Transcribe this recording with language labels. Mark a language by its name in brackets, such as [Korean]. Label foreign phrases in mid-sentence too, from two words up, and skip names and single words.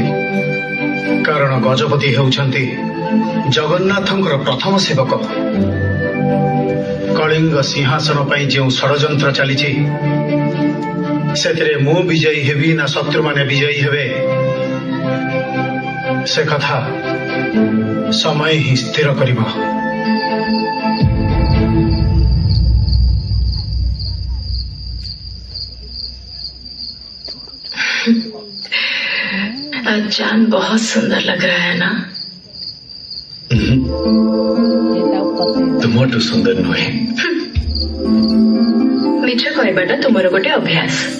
[Odia] କାରଣ ଗଜପତି ହେଉଛନ୍ତି ଜଗନ୍ନାଥଙ୍କର ପ୍ରଥମ ସେବକ। କଳିଙ୍ଗ ସିଂହାସନ ପାଇଁ ଯେଉଁ ଷଡ଼ଯନ୍ତ୍ର ଚାଲିଛି ସେଥିରେ ମୁଁ ବିଜୟୀ ହେବି ନା ଶତ୍ରୁମାନେ ବିଜୟୀ ହେବେ ସେ କଥା ସମୟ ହିଁ ସ୍ଥିର କରିବ। [Hindi] आज चांद बहुत सुंदर लग रहा है ना? [Odia] ତୁମଠୁ ସୁନ୍ଦର ନୁହେଁ। ମିଛ କହିବାଟା ତୁମର ଗୋଟେ ଅଭ୍ୟାସ।